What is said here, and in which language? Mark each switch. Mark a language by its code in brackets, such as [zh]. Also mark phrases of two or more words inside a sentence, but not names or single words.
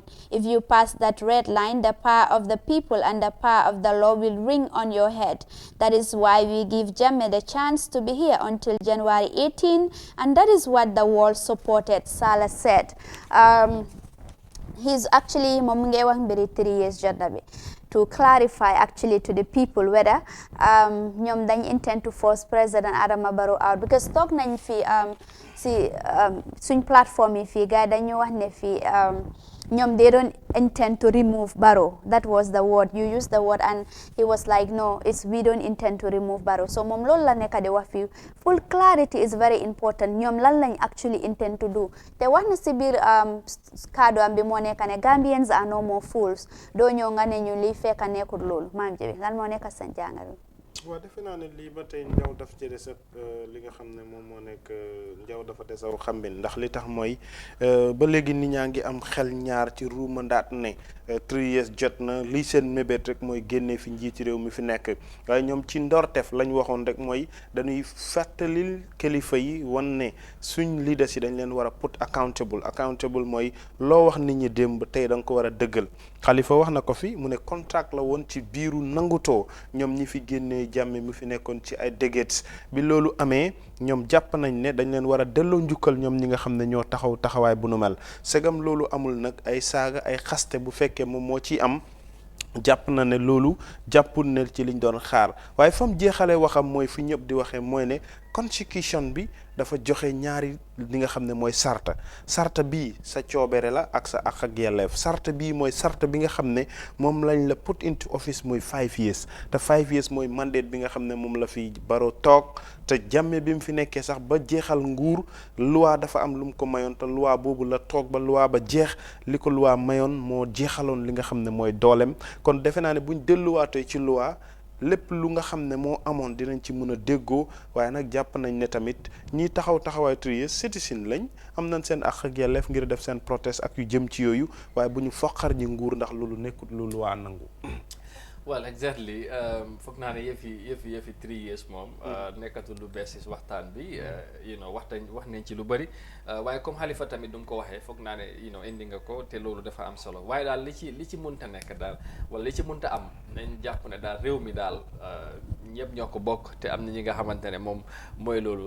[en] If you pass that red line, the power of the people and the power of the law will ring on your head. That is why we give Jammeh the chance to be here until January 18, and that is what the world supported," Saleh said. He's actually Momungewang Beri 3 years Jodna to clarify actually to the people whether [wo] ñoom dañ [en] intend to force President Adama Barrow out, because [wo] toog nañ fi suñ plateforme yi fii gars yi dañu wax ne fii ñoom [en] they don't intend to remove Barrow. That was the word you used the word, and he was like, no, we don't intend to remove Barrow. [wo] So moom loolu la nekk di wax fii [en] full clarity is very important. [wo] ñoom lan lañ [en] actually intend to do. [wo] Te wax na si biir kaddu am bi moo nekk ne [en] Gambians are no more fools. [wo] doo ñëw nga ne ñu lii fekk nekkul loolu maam ji lan moo nekk sa jàngal. waaw defe naa ne lii ba tey njaw daf ci des li nga xam ne moom moo nekk njaw dafa desaw xambin ndax li tax mooy ba léegi nit ñaa ngi am xel ñaar ci ruuma ndaat ne 3 years jot na lii seen mébét rek mooy génnee fi njiiti réew mi fi nekk waaye ñoom ci ndortef lañ waxoon rek mooy dañuy fàttalil kilifa yi wan ne suñ leaders yi dañ leen war a [en] put accountable [wo] mooy loo wax nit ñi démb tey da nga ko war a dëggal. Khalifa wax na ko fi mu ne contract la woon ci biiru nangutoo ñoom ñi fi génnee Jammeh mu fi nekkoon ci ay dégates bi loolu amee ñoom jàpp nañ ne dañ leen war a delloo njukkal ñoom ñi nga xam ne ñoo taxawaay bu nu mel segam loolu amul nag ay saaga ay xaste bu fekkee moom moo ciy am jàpp na ne loolu jàppul ne ci liñ doon xaar waaye fam jeexalee waxam mooy fi ñëpp di waxee mooy ne constitution bi dafa joxe ñaari li nga xam ne mooy sarta bii sa coobere la ak sa ak yelleef sarta bii mooy sarta bi nga xam ne moom lañ la [en] put into office [wo] mooy 5 years te 5 years mooy mandate bi nga xam ne moom la fi Barrow toog te Jammeh bi mu fi nekkee sax ba jeexal nguur loi dafa am lu mu ko mayoon te loi boobu la toog ba loi ba jeex li ko loi mayoon moo jeexaloon li nga xam ne mooy doolem kon defe naa ne buñ delluwaatee ci loi lépp lu nga xam ne moo amoon dinañ ci mën a déggoo waaye nag jàpp nañ ne tamit ñiy taxawaay trier citizen lañ am nañ seen àq ak yelleef ngir def seen protest ak yu jëm ci yooyu waaye bu ñu foqar ñi nguur ndax loolu nekkut lu waa nangu. [en] well exactly [wo] foog naa ne yëfi 3 years moom nekkatul lu bees si waxtaan bi wax nañ ci lu bëri waaye comme Halifa tamit du mu ko waxee foog naa ne indi nga ko te loolu dafa am solo waaye daal li ci mënta nekk daal wala li ci mënta am nañ jàpp ne daal réew mi daal ñëpp ñoo ko bokk te am na ñi nga xamante ne moom mooy loolu